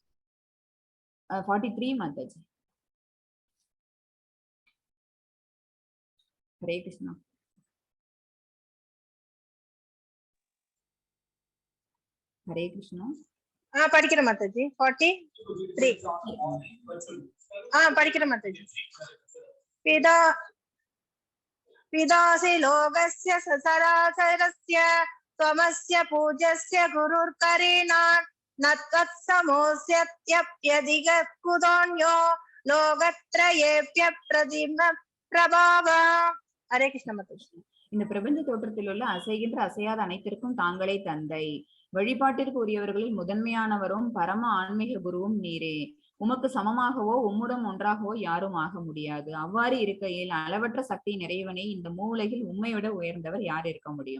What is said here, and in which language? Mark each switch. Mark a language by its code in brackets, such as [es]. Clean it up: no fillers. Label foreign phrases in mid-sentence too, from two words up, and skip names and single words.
[ta] 43 மாதாஜி. ஹரே கிருஷ்ணா. ஹரே கிருஷ்ணா. படிக்கிறேன் மாதாஜி. 43 படிக்கிறேன் மாதாஜி. [sa] पिदासि लोकस्य सचराचरस्य त्वमस्य पूज्यस्य गुरुर्करीणान् न त्वत्समोऽस्यत्यप्यधिककुतोऽन्यो लोकत्रयेभ्य प्रतिम प्रभाव. [ta] ஹரே கிருஷ்ண மாதாஜி. இந்த பிரபஞ்ச தோற்றத்தில் உள்ள அசைகின்ற அசையாத அனைத்திற்கும் தாங்களே தந்தை, வழிபாட்டிற்கு உரியவர்களில் முதன்மையானவரும் பரம ஆன்மீக குருவும் நீரே. உமக்கு சமமாகவோ உம்முடன் ஒன்றாகவோ யாரும் ஆக முடியாது. அவ்வாறு இருக்கையில் அளவற்ற சக்தி நிறைவனே, இந்த மூலையில் உண்மையோட உயர்ந்தவர் யார் இருக்க முடியும்?